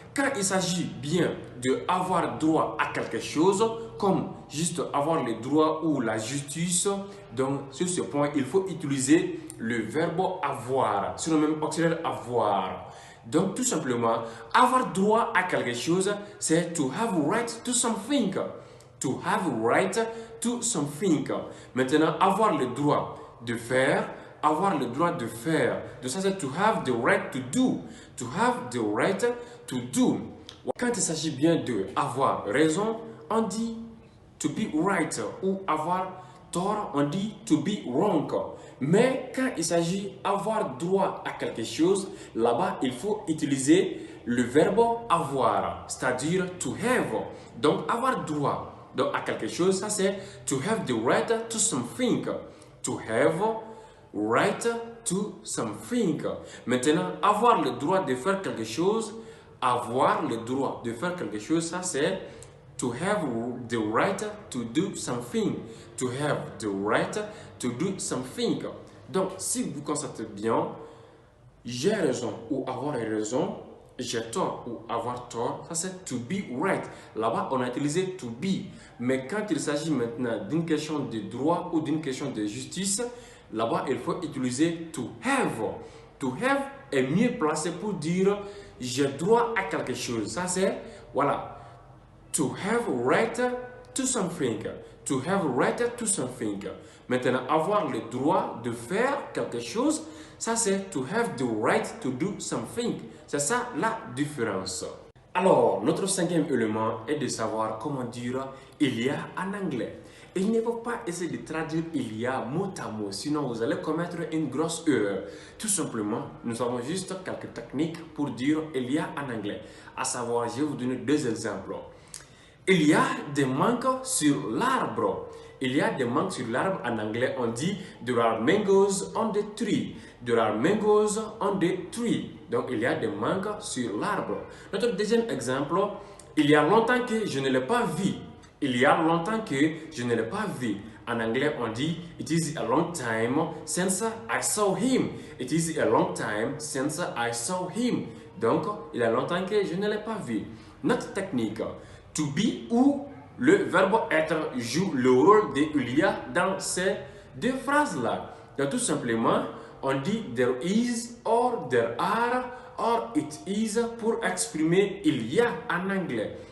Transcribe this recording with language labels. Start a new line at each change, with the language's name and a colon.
French: Quand il s'agit bien de avoir droit à quelque chose, comme juste avoir le droit ou la justice, donc sur ce point, il faut utiliser le verbe avoir, sur le même auxiliaire avoir. Donc tout simplement, avoir droit à quelque chose, c'est
English: to have right to something. To have right to something.
French: Maintenant, avoir le droit de faire, avoir le droit de faire. Donc ça c'est
English: to have the right to do.
French: To have the right to do. Quand il s'agit bien de avoir raison, on dit
English: to be right,
French: ou avoir tort, on dit
English: to be wrong.
French: Mais quand il s'agit avoir droit à quelque chose, là-bas, il faut utiliser le verbe avoir, c'est-à-dire to have. Donc, avoir droit donc, à quelque chose, ça c'est
English: to have the right to something. To have right to something.
French: Maintenant, avoir le droit de faire quelque chose, avoir le droit de faire quelque chose, ça c'est
English: to have the right to do something. To have the right to do something.
French: Donc, si vous constatez bien, j'ai raison ou avoir raison, j'ai tort ou avoir tort, ça c'est
English: to be right.
French: Là-bas, on a utilisé to be. Mais quand il s'agit maintenant d'une question de droit ou d'une question de justice, là-bas, il faut utiliser to have. To have est mieux placé pour dire j'ai droit à quelque chose. Ça c'est, voilà,
English: to have right to something. To have right to something.
French: Maintenant, avoir le droit de faire quelque chose, ça c'est
English: to have the right to do something.
French: C'est ça la différence. Alors, notre cinquième élément est de savoir comment dire il y a en anglais. Il ne faut pas essayer de traduire il y a mot à mot, sinon vous allez commettre une grosse erreur. Tout simplement, nous avons juste quelques techniques pour dire il y a en anglais. À savoir, je vais vous donner deux exemples. Il y a des mangues sur l'arbre. Il y a des mangues sur l'arbre. En anglais, on dit
English: there are mangoes on the tree. There are mangoes on the tree.
French: Donc, il y a des mangues sur l'arbre. Notre deuxième exemple, il y a longtemps que je ne l'ai pas vu. Il y a longtemps que je ne l'ai pas vu. En anglais, on dit
English: it is a long time since I saw him. It is a long time since I saw him.
French: Donc, il y a longtemps que je ne l'ai pas vu. Notre technique, to be ou le verbe être joue le rôle de il y a dans ces deux phrases-là. Donc, tout simplement, on dit
English: there is or there are or it is
French: pour exprimer il y a en anglais.